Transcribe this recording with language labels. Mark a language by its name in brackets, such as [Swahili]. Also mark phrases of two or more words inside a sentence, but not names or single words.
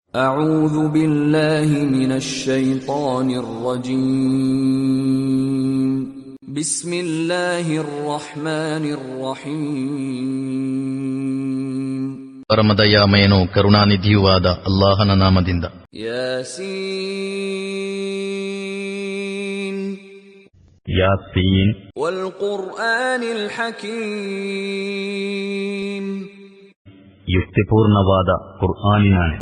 [Arabic] أعوذ بالله من الشيطان الرجيم بسم الله الرحمن الرحيم [Kannada] ಪರಮದಯಾಮಯನೂ ಕರುಣಾನಿಧಿಯೂ ಆದ ಅಲ್ಲಾಹನ ನಾಮದಿಂದ. ಯಾಸೀನ್ ಯಾಸೀನ್ [Arabic] والقرآن الحكيم [Kannada] ಯುಕ್ತಿಪೂರ್ಣವಾದ ಕುರ್ಆನಿನಾಣೆ.